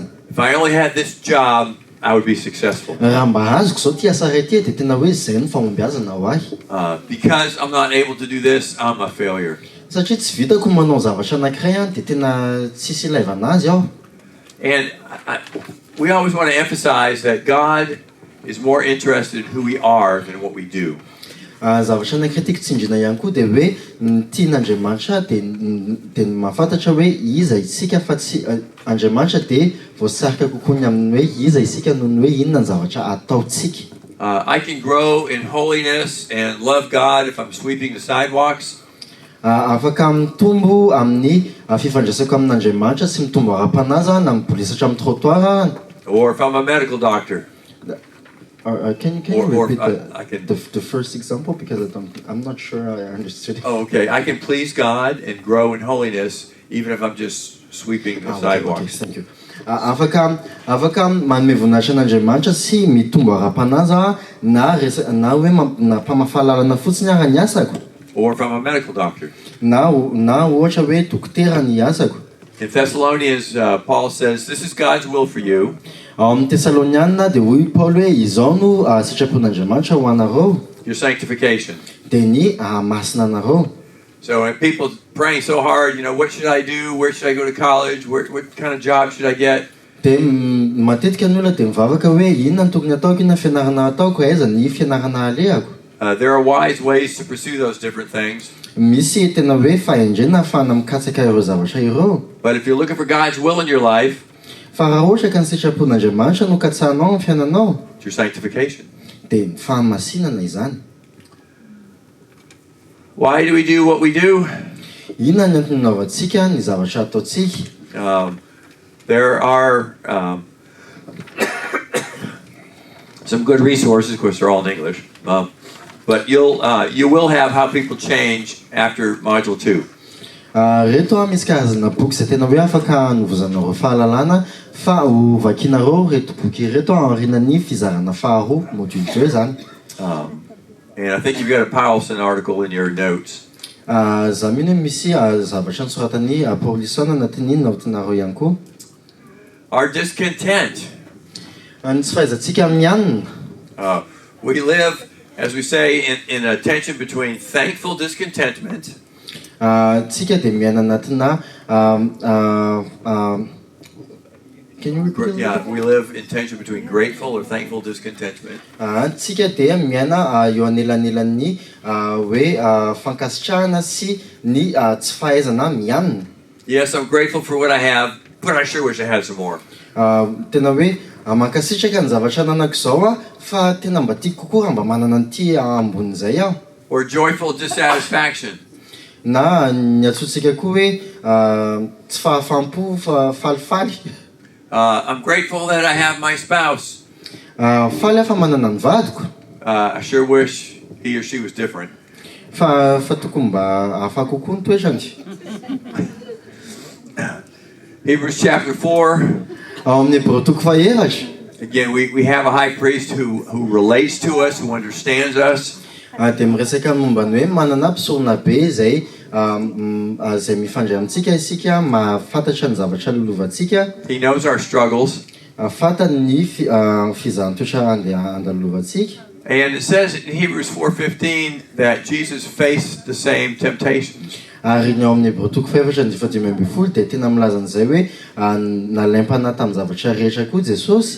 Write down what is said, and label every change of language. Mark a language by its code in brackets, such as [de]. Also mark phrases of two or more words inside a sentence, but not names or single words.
[en] If I only had this job, I would be successful. [mg] Raha mba azoko zao ty asa iray ity dia tena hoe izay ny fahombiazana ho ahy. [en] Because I'm not able to do this, I'm a failure. [mg] Satria tsy vitako manao zavatra anankiray dia tena tsisy ilaivana azy aho. [en] And we always want to emphasize that God is more interested in who we are than what we do. [mg] Zavatra anankiray tiako tsindrina ihany koa dia hoe ny tian'Andriamanitra dia mahafantatra hoe iza isika fa tsy Andriamanitra dia voasarika kokoa ny amin'ny hoe iza isika noho ny hoe inona ny zavatra ataontsika. [en] I can grow in holiness and love God if I'm sweeping the sidewalks. [mg] Afaka mitombo amin'ny fifandraisako amin'Andriamanitra sy mitombo ara-panazy na mibolisatra amin'ny trottoir. [en] Or if I'm a medical doctor. Can you repeat I can, the first example because I'm not sure I understood. Oh, okay. I can please God and grow in holiness even if I'm just sweeping the sidewalks. Okay, thank you. [mg] Afaka manome voninahitra an'Andriamanitra sy mitombo ara-panazy na hoe mpamafalalana fotsiny ary ny asako. [en] Or if I'm a medical doctor. [mg] Na ohatra hoe dokotera ny asako. [en] In Thessalonians, Paul says, this is God's will for you. [mg] Ao amin'ny Tesaloniana dia hoy Paul hoe izao no sitrapon'Andriamanitra ho anareo. [en] Your sanctification. [mg] Dia ny masina anareo. [en] So when people praying so hard, what should I do? Where should I go to college? What kind of job should I get? [mg] Dia matetika ny olona dia mivavaka hoe inona ny tokony ataoko, inona fianarana ataoko, aiza ny fianarana alehako. [en] There are wise ways to pursue those different things. [mg] Misy tena hoe fahendrena ahafahana mikatsaka ireo zavatra ireo. [en] But if you're looking for God's will in your life, [mg] fa raha ohatra ka ny sitrapon'Andriamanitra no katsahanao amin'ny fiainanao, [en] it's your sanctification. [mg] dia ny fahamasinana izany. [en] Why do we do what we do? [mg] Inona ny antony naovantsika ny zavatra ataontsika? [en] There are some good resources. Of course, they're all in English. But you will have how people change after module 2. [mg] Reto misy karazana boky izay tena hoe afaka hanovozanareo fahalalana fa ho vakianareo reto boky reto aorianan'ny fizarana faharoa module 2 zany. [en] And I think you've got a Paulson article in your notes. [mg] Za mino misy zavatra nosoratany Paulson anatin'ny notinareo ihany koa. [en] Our discontent. [mg] Ny tsy fahaizantsika mianina. [en] We live, as we say, in a tension between thankful discontentment. [mg] Tsika dia miaina anatina [en] can you repeat? Yeah, we live in tension between grateful or thankful discontentment. [mg] Tsika dia miaina eo anelanelan'ny hoe fankasitrahana sy ny tsy fahaizana mianina. [en] Yes, I'm grateful for what I have, but I sure wish I had some more. [mg] Tena hoe mankasitraka ny zavatra nanako izao fa tena mba tiako kokoa raha mba manana n'ity ambonin'izay aho. [en] Or joyful dissatisfaction. [mg] Na ny antsointsika koa hoe tsy fahafampo fa falifaly. [en] I'm grateful that I have my spouse. [mg] Faly aho fa manana ny vadiko. [en] I sure wish he or she was different. [mg] Fa tokony mba hafa kokoa ny toetrany. [en] Hebrews chapter 4. [mg] Ao amin'ny Hebreo toko faheratra. [en] Again, we have a high priest who relates to us, who understands us. [mg] Dia miresaka momba ny hoe manana mpisorona be izay mifandray amintsika isika, mahafantatra ny zavatra lolovantsika. [en] He knows our struggles. [mg] Fantany ny fizahantsotra andalovantsika. [en] And it says in Hebrews 4:15 that Jesus faced the same temptations. [mg] Ary ny ao amin'ny Hebreo toko faheratra ny 15 dia tena milaza an'izay hoe nalempana tamin'ny zavatra rehetra koa Jesosy.